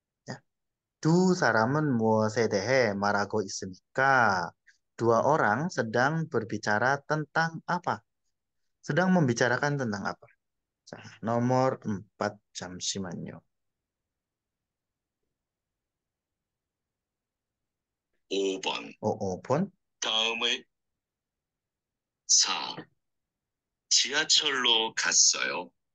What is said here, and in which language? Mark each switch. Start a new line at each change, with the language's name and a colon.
Korean: 야, 두 사람은 무엇에 대해 말하고 있습니까?
Indonesian: Dua orang sedang berbicara tentang apa? Sedang membicarakan tentang apa? 자, nomor 4,
Korean: 잠시만요. 5번. 5번. 다음을 4. 지하철로 갔어요.